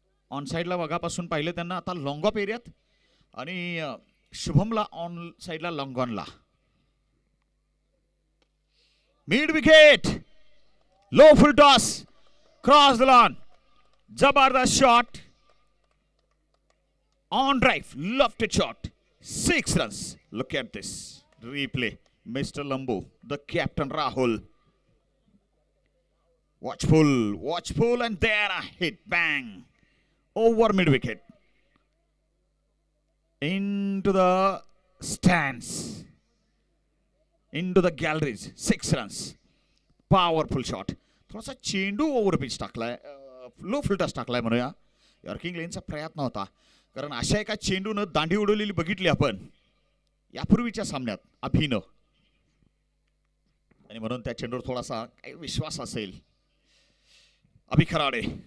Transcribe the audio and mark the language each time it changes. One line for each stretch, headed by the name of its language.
Marathi: On साईडला वगापासून पाहिलं त्यांना, आता लॉंग ऑफ एरियात. आणि शुभमला ऑन साईडला long ऑनला.
English: Mid wicket, low full toss, cross the lawn. जबरदस्त shot, on drive, left shot, 6 runs. Look at this replay. Mr. Lambu, the captain Rahul. Watchful, and there a hit, bang, over mid wicket, into the stands, into the galleries. 6 runs. Powerful shot.
Marathi: थोडासा चेंडू over pitch टाकलाय, low फुल toss टाकलाय म्हणूया. यॉर्किंग लेनचा प्रयत्न होता, कारण अशा एका चेंडून दांडी उडवलेली बघितली आपण यापूर्वीच्या सामन्यात अभिनव. आणि म्हणून त्या चेंडूवर थोडासा काही विश्वास असेल. अभि खराडे.